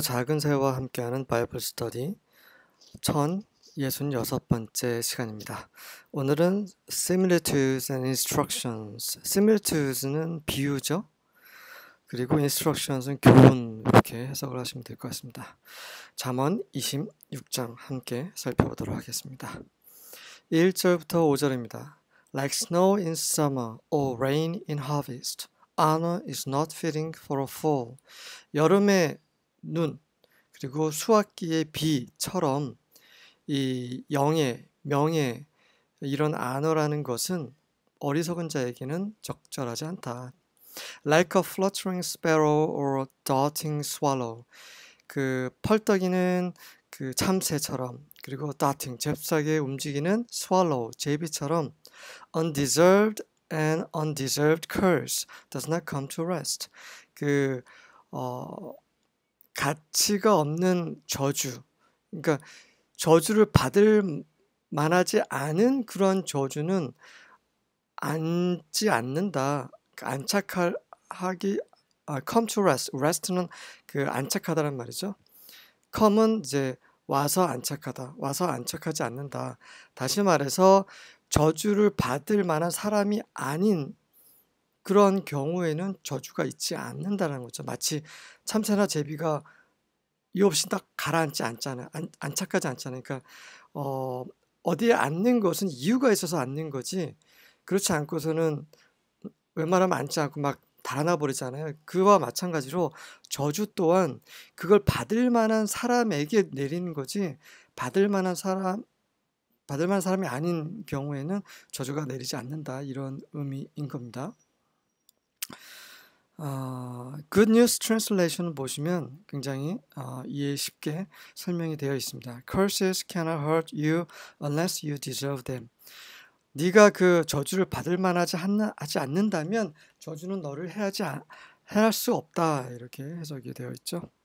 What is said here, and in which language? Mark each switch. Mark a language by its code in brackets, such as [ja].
[ko] 작은 새와 함께하는 바이블 스터디 1066번째 시간입니다. 오늘은 [en] similitudes and instructions. [ko] similitudes는 비유죠. 그리고 instructions은 교훈, 이렇게 해석을 하시면 될 것 같습니다. 잠언 26장 함께 살펴보도록 하겠습니다. 1절부터 5절입니다. [en] Like snow in summer or rain in harvest, honor is not fitting for a fool. [ko] 여름의 눈 그리고 수학기의 비처럼 이 영예, 명예 이런 안어라는 것은 어리석은 자에게는 적절하지 않다. [en] Like a fluttering sparrow or a darting swallow. [ko] 그 펄떡이는 그 참새처럼, 그리고 [en] darting [ko] 잽싸게 움직이는 [en] swallow [ko] 제비처럼 [en] undeserved and undeserved curse does not come to rest. [ko] 그 가치가 없는 저주, 그러니까 저주를 받을 만하지 않은 그런 저주는 앉지 않는다. 안착하기, [en] come to rest. [ko] rest는 그 안착하다란 말이죠. come은 이제 와서 안착하다, 와서 안착하지 않는다. 다시 말해서 저주를 받을 만한 사람이 아닌 그런 경우에는 저주가 있지 않는다는 거죠. 마치 참새나 제비가 이유 없이 딱 가라앉지 않잖아요. 안착하지 않잖아요. 그러니까 어디에 앉는 것은 이유가 있어서 앉는 거지, 그렇지 않고서는 웬만하면 앉지 않고 막 달아나 버리잖아요. 그와 마찬가지로 저주 또한 그걸 받을 만한 사람에게 내리는 거지, 받을 만한 사람이 아닌 경우에는 저주가 내리지 않는다, 이런 의미인 겁니다. Good News Translation 보시면 굉장히 이해 쉽게 설명이 되어 있습니다. [en] Curses cannot hurt you unless you deserve them. [ko] 네가 그 저주를 받을 만하지 않는다면 저주는 너를 해할 수 없다, 이렇게 해석이 되어 있죠.